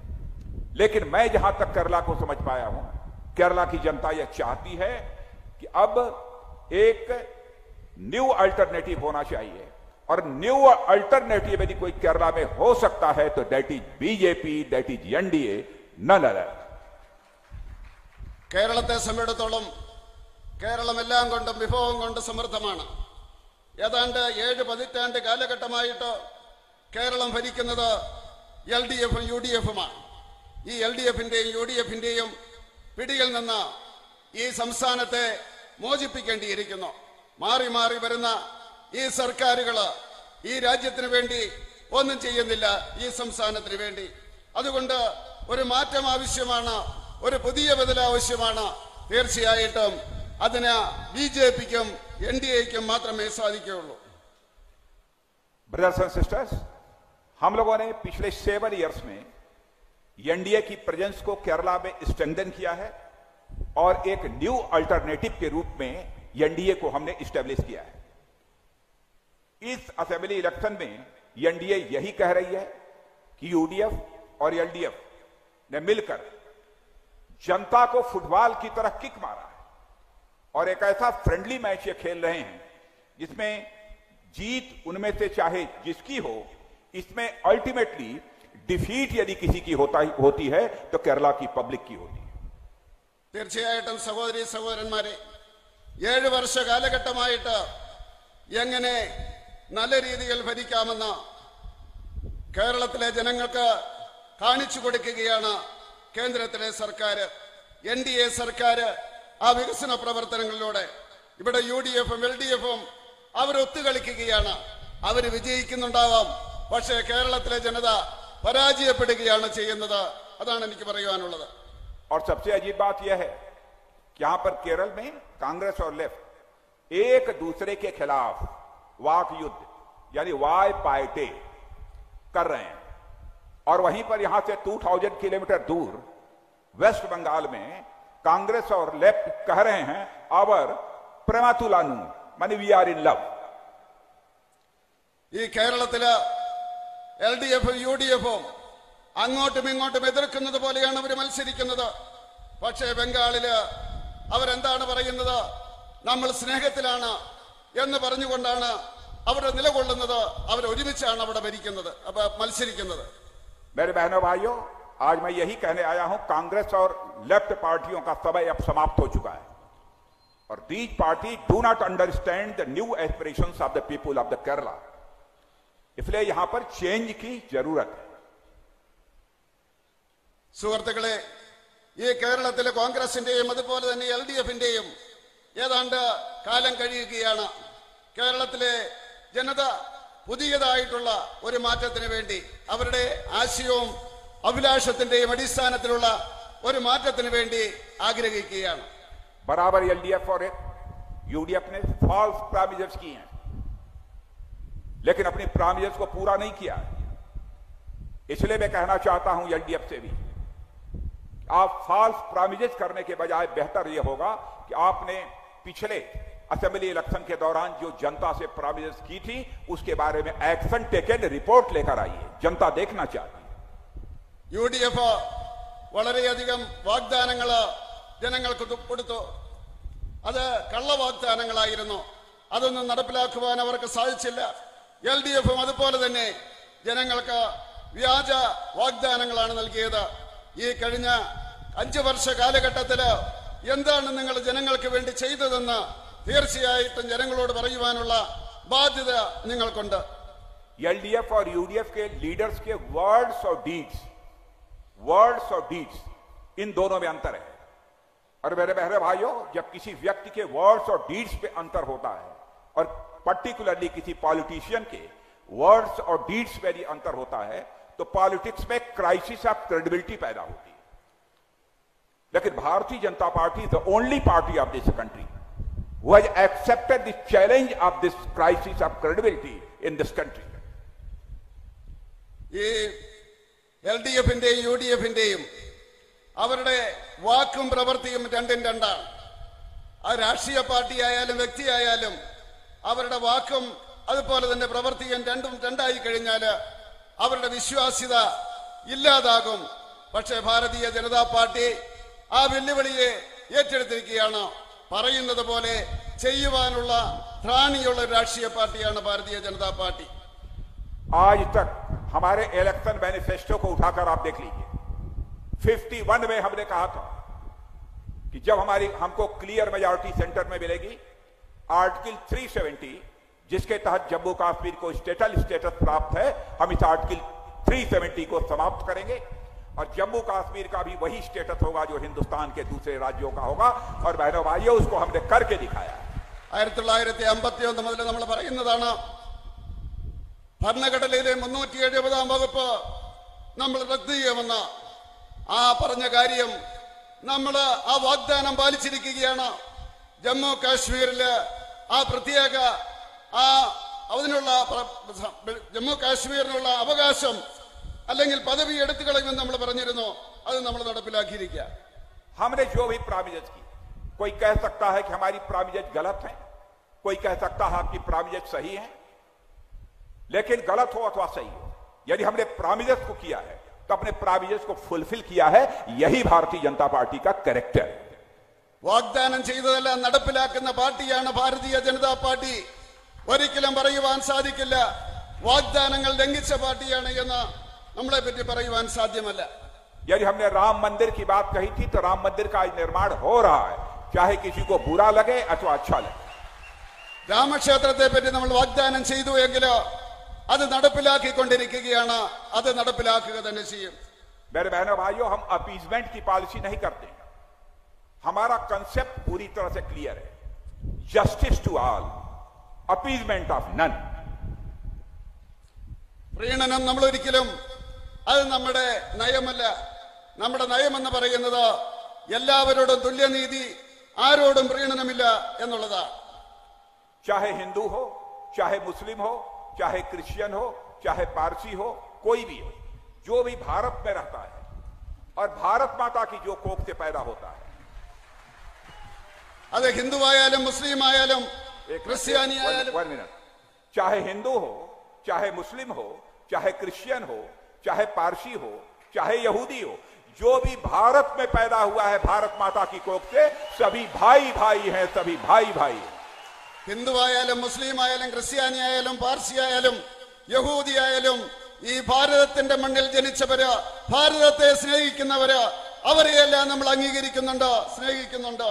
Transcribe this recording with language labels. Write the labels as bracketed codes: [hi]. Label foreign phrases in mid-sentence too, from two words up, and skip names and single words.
[hi] लेकिन मैं जहां तक केरला को समझ पाया हूं, केरला की जनता यह चाहती है कि अब एक [en] new alternative [hi] होना चाहिए और [en] new alternative [hi] यदि कोई केरला में हो सकता है तो [en] that is BJP, that is NDA, none other. [ml] കേരളത്തെ സംബന്ധിച്ചിടത്തോളം കേരളം എല്ലാം കൊണ്ടും വിഭവം കൊണ്ട് സമൃദ്ധമാണ്. ഏതാണ്ട് 7 പതിറ്റാണ്ട് കാലഘട്ടമായിട്ട് കേരളം ഭരിക്കുന്നത് LDF-ഉം UDF-ഉമാണ്. ഈ LDF-ന്റെയും UDF-ന്റെയും പിടിയിൽ നിന്ന് ഈ സംസ്ഥാനത്തെ മോചിപ്പിക്കേണ്ടിയിരിക്കുന്നു. മാറി മാറി വരുന്ന ഈ സർക്കാരുകൾ ഈ രാജ്യത്തിന് വേണ്ടി ഒന്നും ചെയ്യുന്നില്ല, ഈ സംസ്ഥാനത്തിന് വേണ്ടി. അതുകൊണ്ട് ഒരു മാറ്റം ആവശ്യമാണ്, ഒരു പുതിയ ബദൽ ആവശ്യമാണ്. തീർച്ചയായിട്ടും അതിന് BJP-ക്കും NDA-ക്കും മാത്രമേ സാധിക്കുകയുള്ളൂ. [en] brothers and sisters, [hi] हम लोगों ने पिछले 7 इयर्स में एनडीए की प्रेजेंस को केरला में स्ट्रेंथन किया है और एक [en] new alternative [hi] के रूप में एनडीए को हमने स्टैब्लिश किया है। इस [en] assembly election [hi] में एनडीए यही कह रही है कि यूडीएफ और एलडीएफ ने मिलकर जनता को फुटबॉल की तरह किक मारा है और एक ऐसा [en] friendly match [hi] ये खेल रहे हैं जिसमें जीत उनमें से चाहे जिसकी हो, इसमें [en] ultimately defeat [hi] यदि किसी की होती है तो केरला की पब्लिक की होती है। [ml] തീർച്ചയായിട്ടും സഹോദരി സഹോദരന്മാരെ, 7 വർഷ കാലഘട്ടമായിട്ട് എങ്ങനെ നല്ല രീതിയിൽ ഭരിക്കാമെന്ന് കേരളത്തിലെ ജനങ്ങൾക്ക് കാണിച്ചു കൊടുക്കുകയാണ് കേന്ദ്രത്തിലെ സർക്കാർ, NDA സർക്കാർ. ആ വികസന പ്രവർത്തനങ്ങളിലൂടെ ഇവിടെ UDF-ഉം LDF-ഉം അവർ ഒത്തുകളിക്കുകയാണ്. അവർ വിജയിക്കുന്നുണ്ടാവാം, പക്ഷേ കേരളത്തിലെ ജനത പരാജയപ്പെടുകയാണ് ചെയ്യുന്നത്. അതാണ് എനിക്ക് പറയാനുള്ളത്. [hi] और सबसे अजीब बात यह है कि यहां पर केरल में कांग्रेस और लेफ्ट एक दूसरे के खिलाफ वाक युद्ध यानी वाय पायटे कर रहे हैं और वहीं पर यहां से 2000 किलोमीटर दूर वेस्ट बंगाल में कांग्रेस और लेफ्ट कह रहे हैं आवर प्रेमातुलानु मानी [en] we are in love. [ml] ഈ കേരളത്തില് LDF UDF അങ്ങോട്ടും ഇങ്ങോട്ടും എതിർക്കുന്നത് പോലെയാണ് അവർ മത്സരിക്കുന്നത്. പക്ഷേ ബംഗാളില് അവരെന്താണ് പറയുന്നത്? നമ്മൾ സ്നേഹത്തിലാണ് എന്ന് പറഞ്ഞുകൊണ്ടാണ് അവിടെ നിലകൊള്ളുന്നത്. അവർ ഒരുമിച്ചാണ് അവിടെ ഭരിക്കുന്നത്, മത്സരിക്കുന്നത്. [hi] मेरे बहनों भाइयों, आज मैं यही कहने आया हूं, कांग्रेस और लेफ्ट पार्टियों का समय अब समाप्त हो चुका है और [en] these party do not understand the new aspirations of the people of the Kerala. [hi] इसलिए यहां पर चेंज की जरूरत है. [ml] സുഹൃത്തുക്കളെ, ഈ കേരളത്തിലെ കോൺഗ്രസിന്റെയും അതുപോലെ തന്നെ LDFന്റെയും ഏതാണ്ട് കാലം കഴിയുകയാണ്. കേരളത്തിലെ ജനത പുതിയതായിട്ടുള്ള ഒരു മാറ്റത്തിന് വേണ്ടി, അവരുടെ ആശയവും അഭിലാഷത്തിന്റെയും അടിസ്ഥാനത്തിലുള്ള ഒരു മാറ്റത്തിന് വേണ്ടി ആഗ്രഹിക്കുകയാണ്. [hi] बराबर LDF और UDF ने [en] false promises [hi] किए हैं, लेकिन अपनी प्रॉमिसेस को पूरा नहीं किया है. इसलिए मैं कहना चाहता हूं LDF से भी, आप [en] false promises [hi] करने के बजाय बेहतर यह होगा कि आपने पिछले [en] assembly election [hi] के दौरान जो जनता से प्रॉमिसेस की थी उसके बारे में [en] action taken report [hi] लेकर आइए. जनता देखना चाहती है. [ml] UDF വളരെയധികം വാഗ്ദാനങ്ങൾ ജനങ്ങൾക്ക് കൊടുത്തു. അത് കള്ളവാഗ്ദാനങ്ങളായിരുന്നു. അതൊന്നും നടപ്പിലാക്കുവാൻ അവർക്ക് സാധിച്ചില്ല. LDFും അതുപോലെ തന്നെ ജനങ്ങൾക്ക് വ്യാജ വാഗ്ദാനങ്ങളാണ് നൽകിയത്. ഈ കഴിഞ്ഞ 5 വർഷ കാലഘട്ടത്തില് എന്താണ് നിങ്ങൾ ജനങ്ങൾക്ക് വേണ്ടി ചെയ്തതെന്ന് തീർച്ചയായിട്ടും ജനങ്ങളോട് പറയുവാനുള്ള ബാധ്യത നിങ്ങൾക്കുണ്ട്. [hi] LDF और UDF के लीडर्स के वर्ड्स और डीड्स इन दोनों में अंतर है. और मेरे बहरे भाइयों, जब किसी व्यक्ति के वर्ड्स और डीड्स पे अंतर होता है और पर्टिकुलरली किसी पॉलिटिशियन के वर्ड्स और डीड्स पे भी अंतर होता है तो पॉलिटिक्स में [en] crisis of credibility [hi] पैदा होती है. [en] लेकिन भारतीय जनता पार्टी is the only party of this country who has accepted the challenge of this crisis of credibility in this country. [ml] ഈ LDFന്റെയും UDFന്റെയും അവരുടെ വാക്കും പ്രവൃത്തിയും രണ്ടും രണ്ടാണ്. ആ രാഷ്ട്രീയ പാർട്ടിയായാലും വ്യക്തിയായാലും അവരുടെ വാക്കും അതുപോലെ തന്നെ പ്രവൃത്തിയും രണ്ടും രണ്ടായി കഴിഞ്ഞാൽ അവരുടെ വിശ്വാസ്യത ഇല്ലാതാകും. പക്ഷേ ഭാരതീയ ജനതാ പാർട്ടി ആ വെല്ലുവിളിയെ ഏറ്റെടുത്തിരിക്കുകയാണ്. പറയുന്നത് പോലെ ചെയ്യുവാനുള്ള ത്രാണിയുള്ള രാഷ്ട്രീയ പാർട്ടിയാണ് ഭാരതീയ ജനതാ പാർട്ടി. [hi] आज तक हमारे [en] election manifesto [hi] को उठाकर आप देख लीजिए. 51 में हमने कहा था कि जब हमको [en] clear majority [hi] सेंटर में मिलेगी, आर्टिकल 370 जिसके तहत जम्मू कश्मीर को स्टेटस प्राप्त है, हम इस आर्टिकल 370 को समाप्त करेंगे और जम्मू कश्मीर का भी वही स्टेटस होगा जो हिंदुस्तान के दूसरे राज्यों का होगा. और बहनों भाइयों, उसको हमने करके दिखाया. [ml] 1951 മുതൽ നമ്മൾ പറയുന്നതാണ്, ഭരണഘടനയിലെ 370 വകുപ്പ് നമ്മൾ റദ്ദ് ചെയ്യുമെന്ന്. ആ പറഞ്ഞ കാര്യം നമ്മൾ ആ വാഗ്ദാനം പാലിച്ചിരിക്കുകയാണ്. ജമ്മു കാശ്മീരില് ആ പ്രത്യേക അതിനുള്ള ജമ്മു കാശ്മീരിനുള്ള അവകാശം അല്ലെങ്കിൽ പദവി എടുത്തു കളയുമെന്ന് നമ്മൾ പറഞ്ഞിരുന്നു. അത് നമ്മൾ നടപ്പിലാക്കിയിരിക്കുക. [hi] हमने जो भी प्रॉमिसेस की, कोई कह सकता है कि हमारी प्रॉमिसेस गलत है, कोई कह सकता है आपकी प्रॉमिसेस सही है, लेकिन गलत हो अथवा सही हो, यदि हमने प्रॉमिसेस को किया है तो अपने प्रॉमिसेस को फुलफिल किया है. यही भारतीय जनता पार्टी का कैरेक्टर है. [ml] വാഗ്ദാനം ചെയ്തതെല്ലാം നടപ്പിലാക്കുന്ന പാർട്ടിയാണ് ഭാരതീയ ജനതാ പാർട്ടി. ഒരിക്കലും പറയുവാൻ സാധിക്കില്ല വാഗ്ദാനങ്ങൾ ലംഘിച്ച പാർട്ടിയാണ് എന്ന് നമ്മളെ പറ്റി പറയുവാൻ സാധ്യമല്ല. [hi] यदि हमने राम मंदिर की बात कही थी तो राम मंदिर का आज निर्माण हो रहा है, चाहे किसी को बुरा लगे अथवा अच्छा लगे. [ml] രാമക്ഷേത്രത്തെ പറ്റി നമ്മൾ വാഗ്ദാനം ചെയ്തു എങ്കിലോ അത് നടപ്പിലാക്കിക്കൊണ്ടിരിക്കുകയാണ്. അത് നടപ്പിലാക്കുക തന്നെ ചെയ്യും. [hi] मेरे बहनों भाइयों, हम अपीजमेंट की पॉलिसी नहीं करते. हमारा कंसेप्ट पूरी तरह से क्लियर है. [en] justice to all, appeasement of none. [ml] പ്രീണനം നമ്മൾ ഒരിക്കലും അത് നമ്മുടെ നയമല്ല. നമ്മുടെ നയമെന്ന് പറയുന്നത് എല്ലാവരോടും തുല്യനീതി, ആരോടും പ്രീണനമില്ല എന്നുള്ളതാണ്. [hi] चाहे हिंदू हो, चाहे मुस्लिम हो, चाहे क्रिश्चियन हो, चाहे पारसी हो, कोई भी हो, जो भी भारत में रहता है और भारत माता की जो कोख से पैदा होता है, [ml] അത് ഹിന്ദു ആയാലും മുസ്ലിം ആയാലും ക്രിസ്ത്യാനി ആയാലും, [hi] चाहे हिंदू हो, चाहे मुस्लिम हो, चाहे क्रिश्चियन हो, चाहे पारसी हो, चाहे यहूदी हो, जो भी भारत में पैदा हुआ है भारत माता की कोख से, सभी भाई भाई हैं, सभी भाई भाई हैं। [ml] ഹിന്ദുവായാലും മുസ്ലിം ആയാലും ക്രിസ്ത്യാനി ആയാലും പാർസി ആയാലും യഹൂദി ആയാലും ഈ ഭാരതത്തിന്റെ മണ്ണിൽ ജനിച്ചവര്, ഭാരതത്തെ സ്നേഹിക്കുന്നവര്, അവരെയെല്ലാം നമ്മൾ അംഗീകരിക്കുന്നുണ്ട്, സ്നേഹിക്കുന്നുണ്ട്.